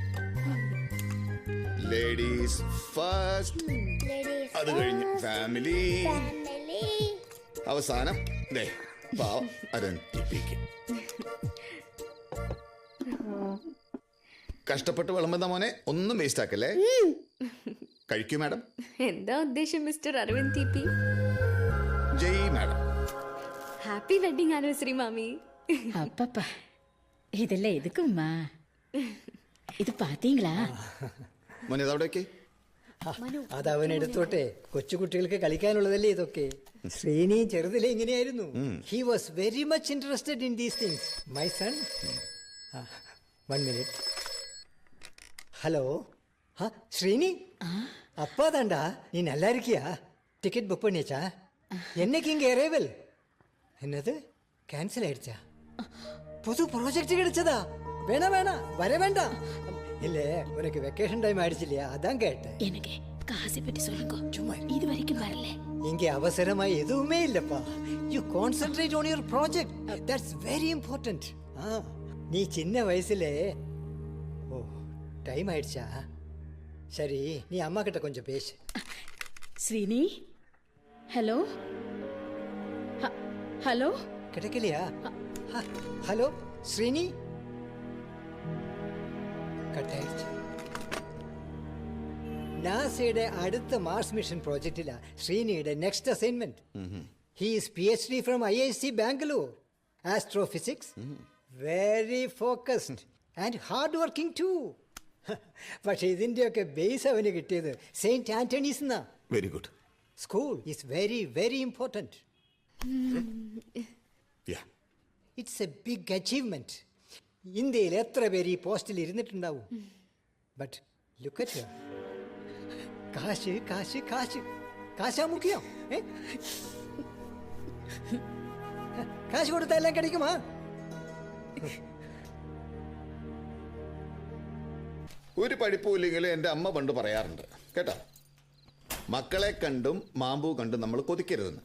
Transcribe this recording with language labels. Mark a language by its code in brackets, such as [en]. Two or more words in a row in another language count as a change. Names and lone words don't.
[en] ladies first, [ml] അത് കഴിഞ്ഞ് ഫാമിലി, അവസാനം ദേ പാവം അരവിന്ദിപ്പിക്കും. കഷ്ടപ്പെട്ട് വിളമ്പുന്ന മോനെ ഒന്നും വേസ്റ്റ് ആക്കല്ലേ. കഴിക്കൂ മാഡം. എന്താ ഉദ്ദേശം മിസ്റ്റർ അരവിന്ദ് ടി പി? ജയ് മാഡം. [en] Happy wedding anniversary മാമി. [ta] அப்பப்பா இதெல்லாம் எதுக்கும்மா? இது பாத்தீங்களா? [ml] മോനെ അതവിടേക്ക്. അത് അവൻ എടുത്തോട്ടെ, കൊച്ചുകുട്ടികൾക്ക് കളിക്കാനുള്ളതല്ലേ ഇതൊക്കെ. ശ്രീനി ചെറുതിലെ ഇങ്ങനെയായിരുന്നു. [en] He was very much interested in these things. My son. 1 minute. [ta] ஹலோ ஸ்ரீனி, அப்பா தாண்டா. நீ நல்லா இருக்கியா? [en] ticket book [ta] பண்ணியாச்சா? என்னைக்கு இங்கே அரைவல்? என்னது கேன்சல் ஆயிடுச்சா? புது ப்ராஜெக்ட் கிடைச்சதா? வேணாம் வேணாம், வர வேண்டாம். இல்ல உனக்கு [en] vacation time [ta] ஆயிடுச்சு இல்லையா, அதான் கேட்டேன். எனக்கு காசை பற்றி சொல்லுங்க. சும்மா இது வரைக்கும் வரல. இங்கே அவசரமா எதுவுமே இல்லப்பா. [en] You concentrate on your project, that's very important. [ta] நீ சின்ன வயசுல ஓ டைம் ஆயிடுச்சா? சரி, நீ அம்மா கிட்ட கொஞ்சம் பேசு. ஸ்ரீனி, ஹலோ ஹலோ. கிடைக்கலையா? ஹலோ ஸ்ரீனி, கட் ஆயிடுச்சு. [ml] നാസയുടെ അടുത്ത മാർസ് മിഷൻ പ്രോജക്റ്റിലാ ശ്രീനിയുടെ [en] next assignment. He is PhD from IISc Bangalore, astrophysics. Very focused and hard working too. [ml] പക്ഷെ ഇതിൻ്റെയൊക്കെ ബേസ് അവന് കിട്ടിയത് സെയിൻറ്റ് ആന്റണീസ് എന്നാ. [en] Very good. School is very very important. It's a big achievement. [ml] ഇന്ത്യയിൽ എത്ര പേര് ഈ പോസ്റ്റിൽ ഇരുന്നിട്ടുണ്ടാവും? [en] But look at here. [ml] കാശ് കാശ് കാശ്, കാശാ മുഖ്യം. കാശ് കൊടുത്താൽ എല്ലാം கிடைக்குமா? ഒരു പഠിപ്പൂല്ലെങ്കിലും എൻ്റെ അമ്മ പണ്ട് പറയാറുണ്ട് കേട്ടോ, മക്കളെ കണ്ടും മാമ്പൂ കണ്ടും നമ്മൾ കൊതിക്കരുതെന്ന്.